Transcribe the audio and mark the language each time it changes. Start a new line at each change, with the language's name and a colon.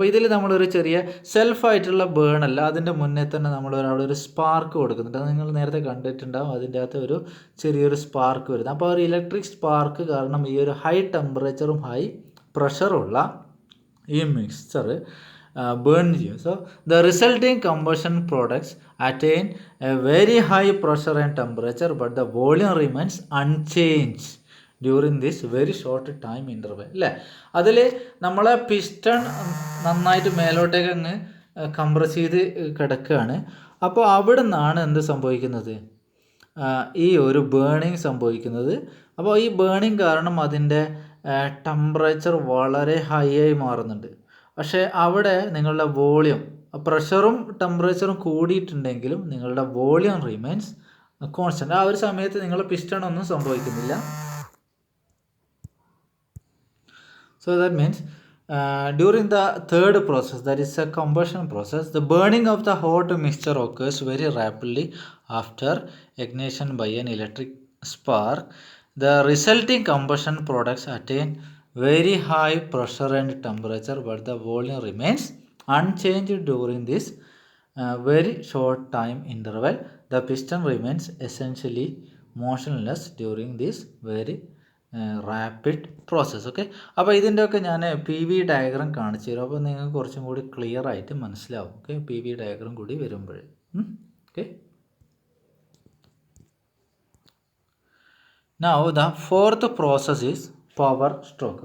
Malayalam: അപ്പോൾ ഇതിൽ നമ്മളൊരു ചെറിയ സെൽഫായിട്ടുള്ള ബേൺ അല്ല, അതിൻ്റെ മുന്നേ തന്നെ നമ്മൾ അവിടെ ഒരു സ്പാർക്ക് കൊടുക്കുന്നുണ്ട്. അത് നിങ്ങൾ നേരത്തെ കണ്ടിട്ടുണ്ടാകും, അതിൻ്റെ അകത്ത് ഒരു ചെറിയൊരു സ്പാർക്ക് വരുന്നത്. അപ്പോൾ ഒരു ഇലക്ട്രിക് സ്പാർക്ക് കാരണം ഈ ഒരു ഹൈ ടെമ്പറേച്ചറും ഹൈ പ്രഷറുള്ള ഈ mixture burn you.
English: So the resulting combustion products attain a very high pressure and temperature, but the volume remains unchanged during this very short time interval.
Malayalam: അല്ലേ, അതിൽ നമ്മളെ പിസ്റ്റൺ നന്നായിട്ട് മേലോട്ടേക്ക് അങ്ങ് compress ചെയ്ത് കിടക്കുകയാണ്. അപ്പോൾ അവിടെ നിന്നാണ് എന്ത് സംഭവിക്കുന്നത്, ഈ ഒരു ബേണിങ് സംഭവിക്കുന്നത്. അപ്പോൾ ഈ ബേണിങ് കാരണം അതിൻ്റെ ടെമ്പറേച്ചർ വളരെ ഹൈ ആയി മാറുന്നുണ്ട്. പക്ഷേ അവിടെ നിങ്ങളുടെ വോളിയം, പ്രഷറും ടെമ്പറേച്ചറും കൂടിയിട്ടുണ്ടെങ്കിലും നിങ്ങളുടെ വോളിയം
English: Remains constant.
Malayalam: ആ ഒരു സമയത്ത് നിങ്ങളുടെ പിസ്റ്റൺ ഒന്നും സംഭവിക്കുന്നില്ല.
English: So that means during the third process, that is a combustion process, the burning of the hot mixture occurs very rapidly after ignition by an electric spark. The resulting combustion products attain very high pressure and temperature, but the volume remains unchanged during this very short time interval. The piston remains essentially motionless during this very rapid process.
Malayalam: Okay, അപ്പോൾ ഇതിൻ്റെയൊക്കെ ഞാൻ PV diagram കാണിച്ചു തരും. അപ്പോൾ നിങ്ങൾക്ക് കുറച്ചും കൂടി clear ആയിട്ട് മനസ്സിലാവും. ഓക്കെ, PV ഡയഗ്രാം കൂടി വരുമ്പോൾ.
English: Okay, now the fourth process is power stroke.